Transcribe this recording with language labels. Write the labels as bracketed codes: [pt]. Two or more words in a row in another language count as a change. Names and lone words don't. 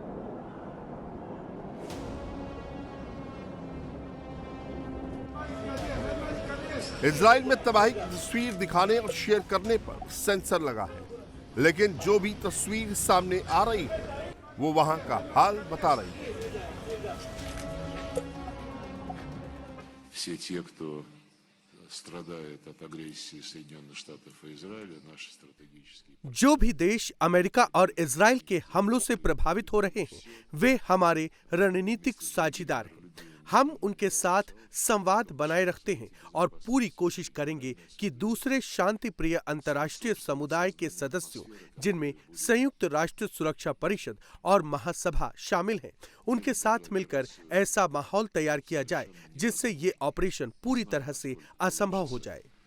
[hi] इजराइल में तबाही की तस्वीर दिखाने और शेयर करने पर सेंसर लगा है, लेकिन जो भी तस्वीर सामने आ रही है वो वहां का हाल बता रही है। [ru] Все те, кто страдает от агрессии Соединенных Штатов и Израиля, наши стратегические... [hi] जो भी देश अमेरिका और इजराइल के हमलों से प्रभावित हो रहे हैं, वे हमारे रणनीतिक साझीदार हैं। हम उनके साथ संवाद बनाए रखते हैं और पूरी कोशिश करेंगे कि दूसरे शांति प्रिय अंतर्राष्ट्रीय समुदाय के सदस्यों, जिनमें संयुक्त राष्ट्र सुरक्षा परिषद और महासभा शामिल हैं, उनके साथ मिलकर ऐसा माहौल तैयार किया जाए जिससे ये ऑपरेशन पूरी तरह से असंभव हो जाए।